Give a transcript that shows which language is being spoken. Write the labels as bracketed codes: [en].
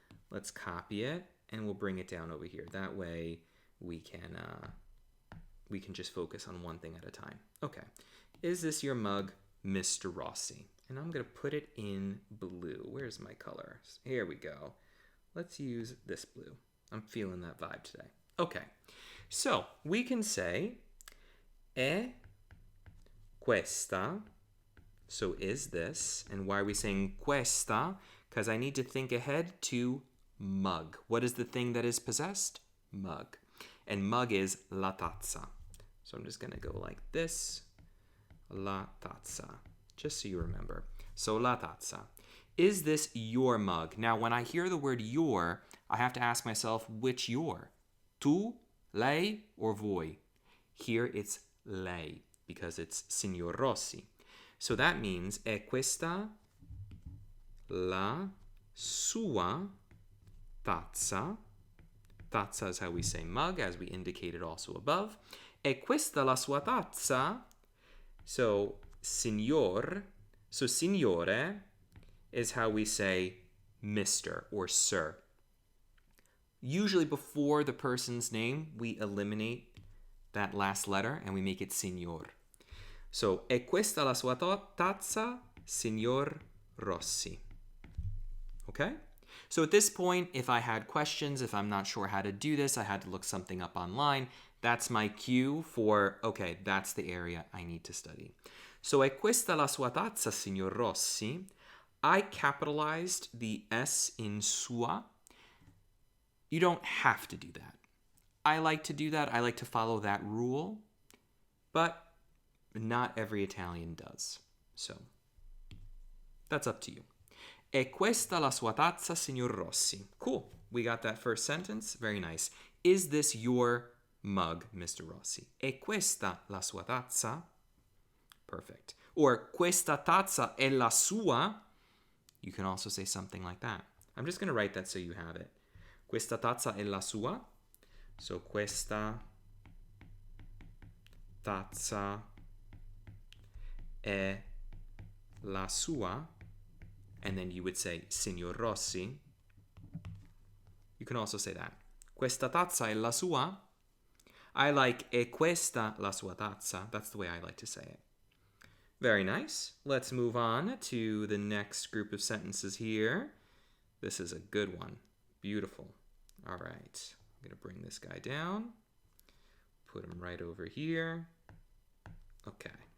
[en] Let's copy it, and we'll bring it down over here. That way we can just focus on one thing at a time. Okay, is this your mug, Mr. Rossi? And I'm going to put it in blue. Where's my color? Here we go. Let's use this blue. I'm feeling that vibe today. Okay, so we can say [it] è questa. [en] So is this. And why are we saying questa? Because I need to think ahead to mug. What is the thing that is possessed? Mug. And mug is la tazza. So I'm just going to go like this. La tazza. Just so you remember. So la tazza. Is this your mug? Now, when I hear the word your, I have to ask myself, which your? Tu, lei, or voi? Here it's lei, because it's Signor Rossi. So that means [it] è questa la sua tazza. [en] Tazza is how we say mug, as we indicated also above. [it] È questa la sua tazza? [en] So, signor. So, signore is how we say Mr. or Sir. Usually before the person's name, we eliminate that last letter and we make it signor. [it] So, è questa la sua tazza, signor Rossi? [en] Okay? So at this point, if I had questions, if I'm not sure how to do this, I had to look something up online. That's my cue for, okay, that's the area I need to study. [it] So è questa la sua tazza, signor Rossi? [en] I capitalized the S in sua. You don't have to do that. I like to do that. I like to follow that rule, but not every Italian does. So that's up to you. [it] È questa la sua tazza, signor Rossi? [en] Cool. We got that first sentence. Very nice. Is this your mug, Mr. Rossi? [it] È questa la sua tazza? Perfect. Or questa tazza è la sua? [en] You can also say something like that. I'm just going to write that so you have it. [it] Questa tazza è la sua? So questa tazza è la sua? [en] And then you would say, Signor Rossi. You can also say that. [it] Questa tazza è la sua? [en] I like [it] è questa la sua tazza. [en] That's the way I like to say it. Very nice. Let's move on to the next group of sentences here. This is a good one. Beautiful. All right. I'm going to bring this guy down. Put him right over here. Okay.